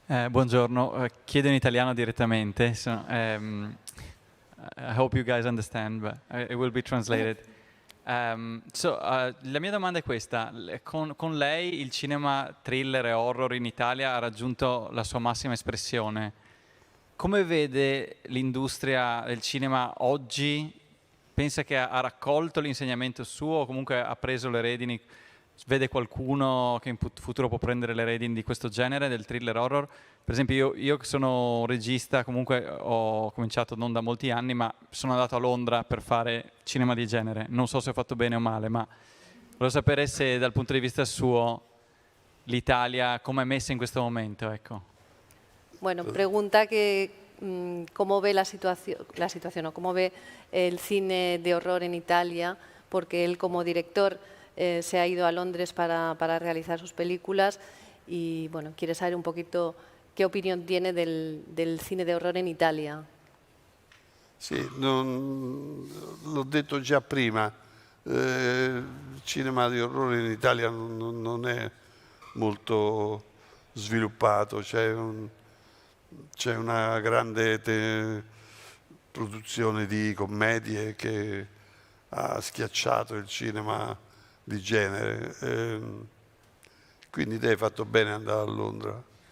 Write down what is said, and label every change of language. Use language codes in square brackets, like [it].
[it] Buongiorno, chiedo in italiano direttamente. [en] I hope you guys understand, but it will be translated. [it] La mia domanda è questa. Con lei il cinema thriller e horror in Italia ha raggiunto la sua massima espressione. Come vede l'industria del cinema oggi? Pensa che ha raccolto l'insegnamento suo o comunque ha preso le redini? Vede qualcuno che in futuro può prendere le redini di questo genere, del thriller horror? Per esempio io che sono regista, comunque ho cominciato non da molti anni, ma sono andato a Londra per fare cinema di genere. Non so se ho fatto bene o male, ma volevo sapere se dal punto di vista suo l'Italia come è messa in questo momento, ecco. [es] Bueno, pregunta que cómo ve la situación o cómo ve el cine de horror en Italia, porque él como director se ha ido a Londres para realizar sus películas y bueno, quiere saber un poquito qué opinión tiene del cine de horror en Italia. [it] Sì, l'ho detto già prima, il cinema di orrore in Italia non è molto sviluppato, c'è una grande produzione di commedie che ha schiacciato il cinema di genere, quindi te hai fatto bene ad andare a Londra.